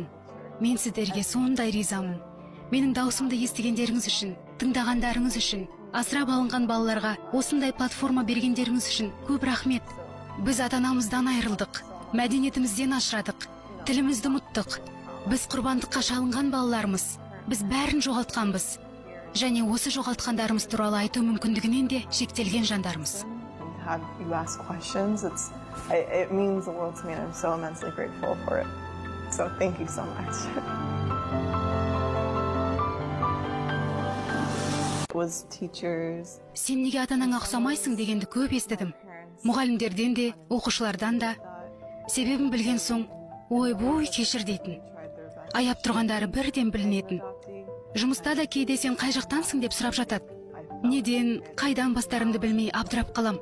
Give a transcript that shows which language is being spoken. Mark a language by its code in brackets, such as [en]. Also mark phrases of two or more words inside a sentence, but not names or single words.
[kk] Мен сіздерге сондай ризамын. Менің даусымды естігендеріңіз үшін, тыңдағандарыңыз үшін, асырап алынған балаларға осындай платформа бергендеріңіз үшін көп рахмет. Біз ата-анамыздан айырылдық, мәдениетімізден ажырадық, тілімізді ұмыттық. Біз құрбандыққа шалынған балалармыз. Біз бәрін жоғалтқанбыз. Және осы жоғалтқандарымыз туралы айту мүмкіндігінен де шектелген жандармыз. [en] You ask questions, it means the world to me, and I'm so immensely grateful for it. So thank you so much. Was teachers. [kk] Сен неге ата-анаңа ұқсамайсың дегенді көп естідім. Мұғалімдерден де, оқушылардан да. Себебін білген соң, ой-бой кешір дейтін. Аяп тұрғандары бірден білінетін. Жұмыста да кейде сен қай жақтансың деп сұрап жатады. Неден, қайдан бастарымды білмей абдырап қалам.